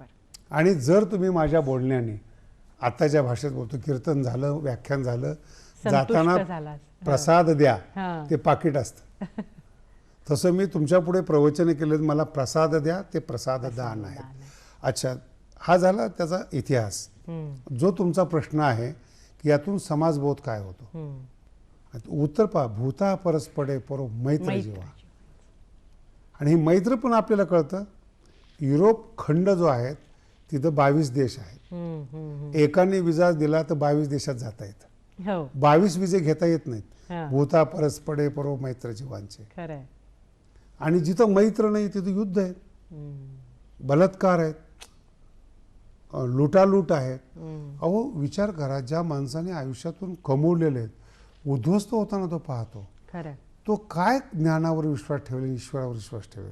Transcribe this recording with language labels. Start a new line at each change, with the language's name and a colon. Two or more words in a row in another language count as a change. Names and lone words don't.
Marathi: आणि जर तुम्ही माझ्या बोलण्याने आताच्या भाषेत बोलतो, कीर्तन झालं, व्याख्यान झालं, जाताना प्रसाद द्या, ते पाकिट असतं. तसं मी तुमच्या पुढे प्रवचन केलं, मला प्रसाद द्या, ते प्रसाद दान आहे. अच्छा, हा झाला त्याचा इतिहास. जो तुमचा प्रश्न आहे की यातून समाजबोध काय होतो, उत्तर पहा. भूता परस्पडे परो मैत्र जीवा. आणि ही मैत्र पण आपल्याला कळतं. युरोप खंड जो आहे तिथं 22 देश आहेत. एकाने विजा दिला तर 22 देशात जाता येतं. 22 विजे घेता येत नाहीत. भूता परस्पडे परो मैत्र जीवांचे. आणि जिथं मैत्र नाही तिथं युद्ध आहे, बलात्कार आहेत, लुटालूट आहेत. अहो विचार करा, ज्या माणसाने आयुष्यातून कमवलेले आहेत, उद्ध्वस्त होताना तो पाहतो, तो काय ज्ञानावर विश्वास ठेवेल, ईश्वरावर विश्वास ठेवेल.